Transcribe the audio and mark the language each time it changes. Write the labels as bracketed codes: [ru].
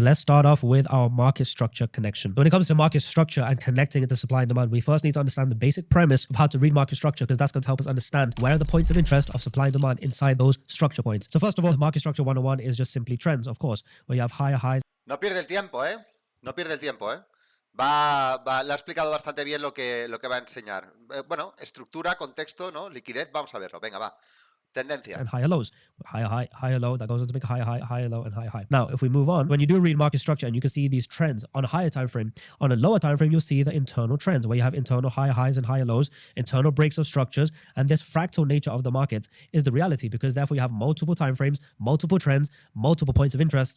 [en] So let's start off with our market structure connection. When it comes to market structure and connecting it to supply and demand, we first need to understand the basic premise of how to read market structure, because that's going to help us understand where are the points of interest of supply and demand inside those structure points. So first of all, the market structure 101 is just simply trends, of course, where you have higher highs. [es] No pierde el tiempo, ¿eh? No pierde el tiempo, ¿eh? Le ha explicado bastante bien lo que va a enseñar. Bueno, estructura, contexto, ¿no? Liquidez, vamos a verlo. Venga, va. Tendencia. [en] and higher lows. Higher high, higher low, that goes on to make a higher high, higher low, and higher high. Now, if we move on, when you do read market structure and you can see these trends on a higher time frame, on a lower time frame, you'll see the internal trends where you have internal higher highs and higher lows, internal breaks of structures, and this fractal nature of the market is the reality because therefore you have multiple time frames, multiple trends, multiple points of interest.